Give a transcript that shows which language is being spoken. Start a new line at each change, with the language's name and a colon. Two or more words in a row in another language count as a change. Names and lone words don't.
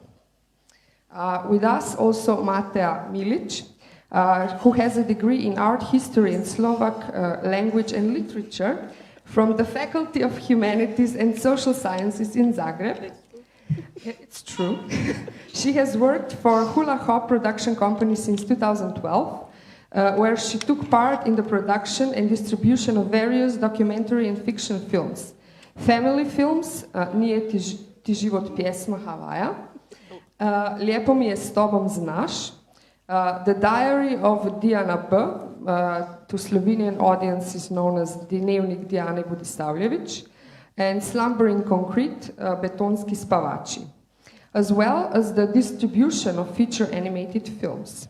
English: With us also Matea Milić, who has a degree in art history and Slovak language and literature from the Faculty of Humanities and Social Sciences in Zagreb. It's true. She has worked for Hula Hop production company since 2012, where she took part in the production and distribution of various documentary and fiction films. Family films, Nije ti život pjesma Havaja, Lijepo mi je s tobom znaš, The Diary of Diana B, to Slovenian audience is known as Dnevnik Dijane Budisavljević, and Slumbering Concrete, Betonski spavači, as well as the distribution of feature animated films.